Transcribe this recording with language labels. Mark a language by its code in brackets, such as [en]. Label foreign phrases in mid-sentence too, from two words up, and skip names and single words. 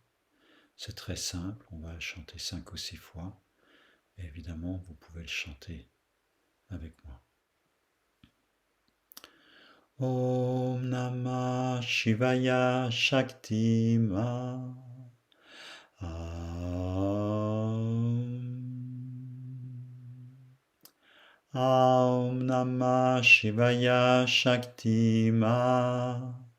[fr] C'est très simple, on va le chanter 5 ou 6 fois. Et évidemment, vous pouvez le chanter avec moi. [sa] ॐ नमः शिवाय शक्ति मा. ॐ नमः शिवाय शक्ति मा.